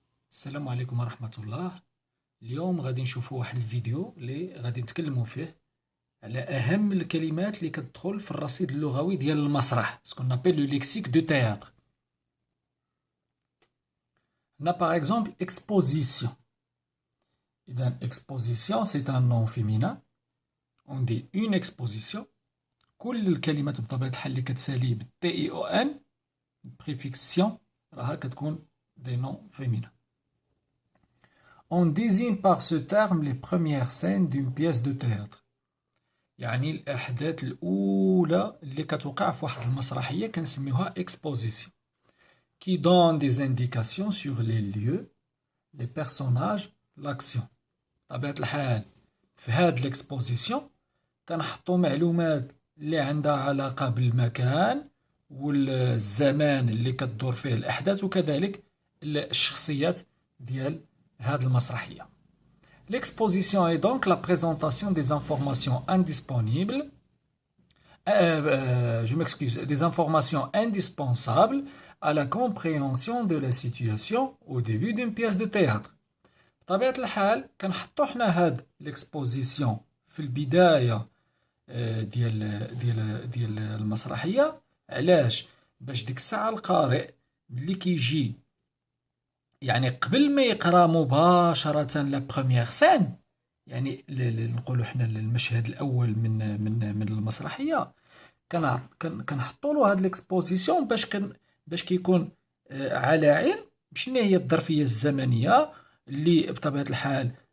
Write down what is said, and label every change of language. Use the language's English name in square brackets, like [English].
[Arabic] السلام عليكم ورحمة الله. اليوم غادي نشوفوا واحد الفيديو اللي غادي نتكلموا فيه على أهم الكلمات اللي كتدخل في الرصيد اللغوي ديال المسرح، [French] سكون نابيل لو ليكسيك دو تhéâtre. On a par exemple exposition. إذا exposition c'est un nom féminin. On dit une exposition. [Arabic] كل الكلمات بطبيعة الحال اللي كتسالي بالتي اي او ان préfixe راها كتكون [French] des noms féminins. On désigne par ce terme les premières scènes d'une pièce de théâtre. [Arabic] يعني الأحداث الأولى اللي كتوقع في واحد المسرحية كنسميوها exposition. [French] Qui donne des indications sur les lieux, les personnages, l'action. [Arabic] بطبيعة الحال في هاد l'exposition كنحطو معلومات اللي عندها علاقة بالمكان والزمان اللي كتدور فيه الأحداث وكذلك الشخصيات ديال هاد المسرحية. [French] L'exposition est donc la présentation des informations indisponibles, je m'excuse, des informations indispensables à la compréhension de la situation au début d'une pièce de théâtre. [Arabic] بطبيعة الحال كنحطو حنا هاد l'exposition في البداية ديال المسرحية. علاش؟ باش ديك الساعة القارئ ملي كيجي يعني قبل ما يقرا مباشرة [French] لا بروميير سين، [Arabic] يعني نقولوا حنا المشهد الأول من المسرحية، كنحطوا له هاد ليكسبوزيسيون باش كيكون على علم بشنو هي الظرفية الزمنية اللي بطبيعة الحال